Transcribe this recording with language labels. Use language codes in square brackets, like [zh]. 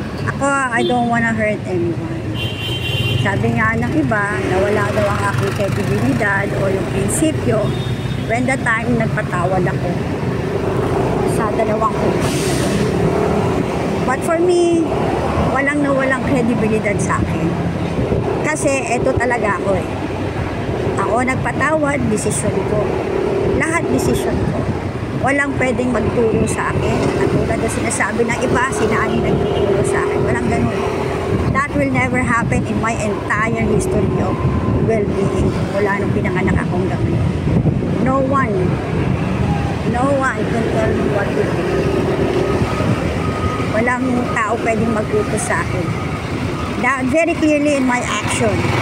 [tl] Ako, [en] I don't wanna hurt anyone. [tl] Sabi nga ng iba, nawala daw ang aking kredibilidad o yung prinsipyo [en] when the time [tl] nagpatawad ako sa dalawang kumpanya. [en] But for me, [tl] walang nawalang kredibilidad sa akin. Kasi eto talaga ako eh. Ako nagpatawad, desisyon ko. Lahat desisyon ko. Walang pwedeng magturo sa akin. At tulad na sinasabi ng iba, sinani nagtuturo sa akin. Walang ganun. [en] That will never happen in my entire history of well-being. [tl] Mula nung pinanganak akong gabi. [en] No one can tell me what to do. [tl] Walang tao pwedeng mag-utos sa akin. [en] That very clearly in my action.